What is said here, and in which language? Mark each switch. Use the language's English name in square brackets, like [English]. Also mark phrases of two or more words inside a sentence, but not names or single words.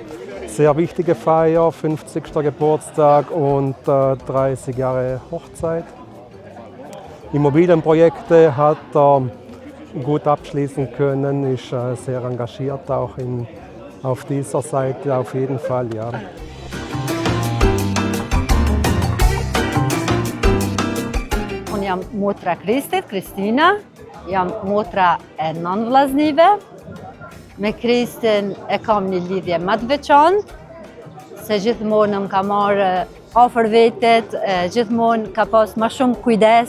[German] Sehr wichtige Feier, 50. Geburtstag und 30 Jahre Hochzeit. Immobilienprojekte hat er gut abschließen können, ist sehr engagiert auch auf dieser Seite auf jeden Fall. Ja. [Albanian] Unë jam motra Kristit, Kristina, jam motra e 9 vllaznive. Me Kristin e kam një lidhje më të veçantë, se gjithmonë më ka marrë afër vetet, gjithmonë ka pas më shumë kujdes.